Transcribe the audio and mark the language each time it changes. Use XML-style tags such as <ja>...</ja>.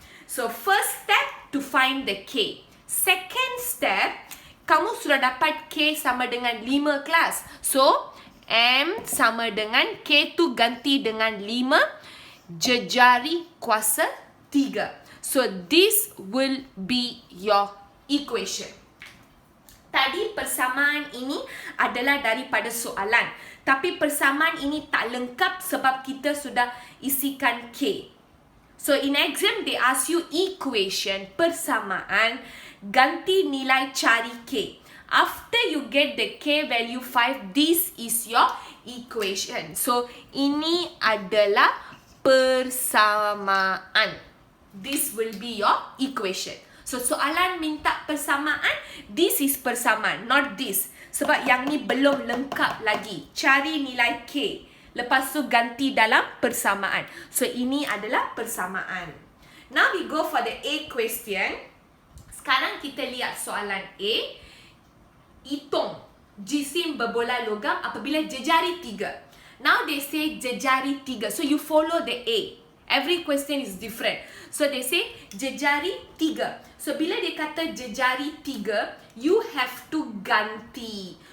<en>So first step to find the K.</en> <ms>Second step, kamu sudah dapat K sama dengan 5 kelas. So M sama dengan K tu ganti dengan 5. Jejari kuasa 3.</ms> <en>So this will be your equation.</en> <ms>Tadi persamaan ini adalah daripada soalan. Tapi persamaan ini tak lengkap sebab kita sudah isikan K.</ms> <en>So in exam they ask you equation, persamaan,</en> <ms>ganti nilai cari K.</ms> <en>After you get the K value 5, this is your equation.</en> <ms>So ini adalah persamaan.</ms> <en>This will be your equation. So</en> <ms>soalan minta persamaan,</ms> <en>this is persamaan, not this.</en> <ms>Sebab yang ni belum lengkap lagi. Cari nilai K. Lepas tu ganti dalam persamaan. So ini adalah persamaan.</ms> <en>Now we go for the A question.</en> <ms>Sekarang kita lihat soalan A. Hitung jisim berbola logam apabila jejari 3.</ms> <en>Now they say jejari 3. So you follow the A. Every question is different. So they say jejari 3. So</en> <ms>bila dia kata jejari 3,</ms> <en>you have to ganti.</en>